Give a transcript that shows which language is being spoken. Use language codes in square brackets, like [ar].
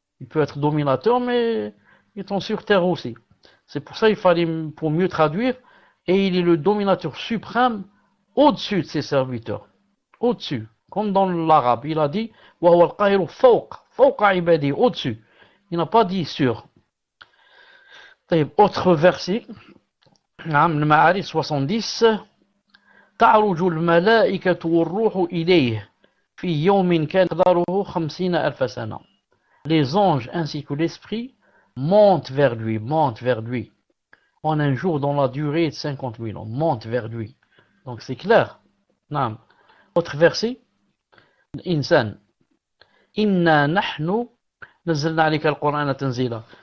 [fr] Il peut être dominateur, mais étant sur terre aussi. C'est pour ça qu'il fallait, pour mieux traduire, et il est le dominateur suprême au-dessus de ses serviteurs. Au-dessus. Comme dans l'arabe, il a dit, [ar] وَهُوَ الْقَاهِرُ فَوْقَ عِبَادِهِ, [fr] au-dessus. Il n'a pas dit sur. Autre verset, le [ar] Ma'arij 70, تعرج الملائكة والروح إليه في يوم كان مقداره 50,000 سنة. [fr] Les anges ainsi que l'esprit montent vers lui en un jour dont la durée est de 50 000 ans, montent vers lui. Donc c'est clair. Non. Autre verset, [ar] Insan, Inna nahnu nazzalna alayka al-Qur'ana tanzila.